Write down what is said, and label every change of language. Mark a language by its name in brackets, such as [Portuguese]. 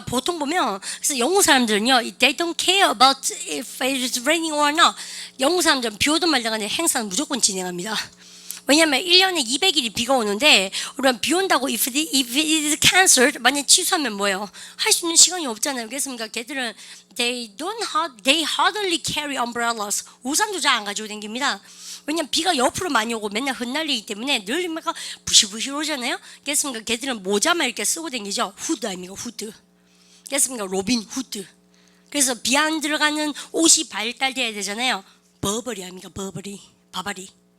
[Korean] 보통 보면 그래서 영국 사람들은요, [English] they don't care about if it's raining or not. [Korean] 영국 사람들은 비 오든 말든 간에 행사는 무조건 진행합니다. 왜냐면 1년에 200일이 비가 오는데 우리가 비 온다고 [English] if it is cancelled [Korean] 만약 취소하면 뭐예요? 할 수 있는 시간이 없잖아요. 그래서 걔들은 [English] they hardly carry umbrellas. [Korean] 우산도 잘 안 가지고 다닙니다. 왜냐면 비가 옆으로 많이 오고 맨날 흩날리기 때문에 늘 막 부시부시 오잖아요. 그래서 걔들은 모자만 이렇게 쓰고 다니죠. 후드 아닙니까? 후드. 그래서 로빈 후드. 그래서 비 안 들어가는 옷이 발달돼야 되잖아요. 버버리 아닙니까? 버버리. 바바리.